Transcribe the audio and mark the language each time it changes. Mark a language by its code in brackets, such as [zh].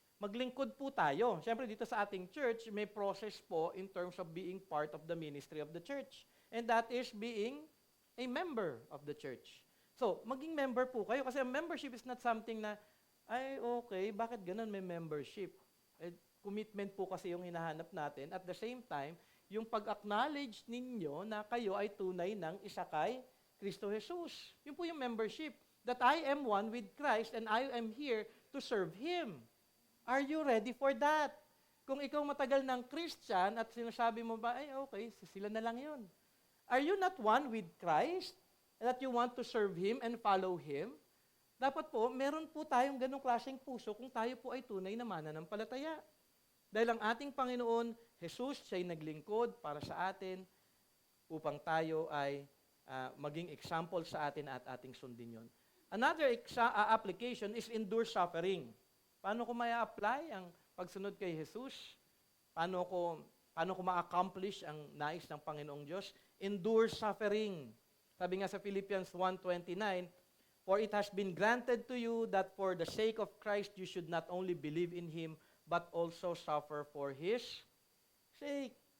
[tl] Maglingkod po tayo. Siyempre dito sa ating church, may process po [en] in terms of being part of the ministry of the church. And that is being a member of the church. [tl] So, maging member po kayo kasi membership [en] is not something [tl] na, ay okay, bakit ganun may membership? Commitment po kasi yung hinahanap natin. [en] At the same time, [tl] yung pag-acknowledge ninyo na kayo ay tunay ng isa kay Kristo Jesus. Yun po yung membership. [en] That I am one with Christ and I am here to serve Him. Are you ready for that? [tl] Kung ikaw matagal ng Christian at sinasabi mo ba, ay okay, sila na lang yun. [en] Are you not one with Christ? That you want to serve Him and follow Him? [tl] Dapat po, meron po tayong ganong klaseng puso kung tayo po ay tunay na mananampalataya. Dahil ang ating Panginoon, Jesus, siya'y naglingkod para sa atin upang tayo ay maging example sa atin at ating sundin yun. [en] Another application is endure suffering. [tl] Paano ko ma-apply ang pagsunod kay Jesus? Paano ko ma-accomplish ang nais ng Panginoong Diyos? [en] Endure suffering. [tl] Sabi nga sa [en] Philippians 1:29, for it has been granted to you that for the sake of Christ you should not only believe in Him, but also suffer for His sake.